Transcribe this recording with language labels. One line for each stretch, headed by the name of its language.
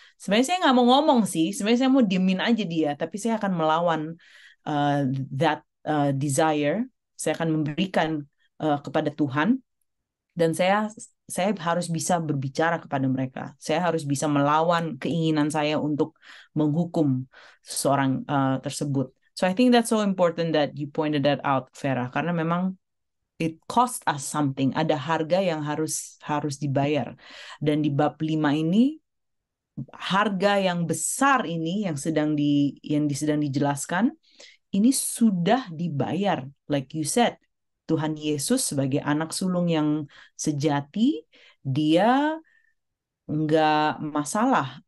Indonesian: Sebenarnya saya nggak mau ngomong sih. Sebenarnya saya mau diemin aja dia. Tapi saya akan melawan
English: that desire.
Indonesian: Saya akan memberikan kepada Tuhan. Dan saya harus bisa berbicara kepada mereka. Saya harus bisa melawan keinginan saya untuk menghukum seseorang tersebut.
English: So I think that's so important that you pointed that out, Vera,
Indonesian: karena memang
English: it cost us something.
Indonesian: Ada harga yang harus dibayar. Dan di bab 5 ini, harga yang besar ini yang sedang dijelaskan ini sudah dibayar.
English: Like you said,
Indonesian: Tuhan Yesus sebagai anak sulung yang sejati, dia nggak masalah.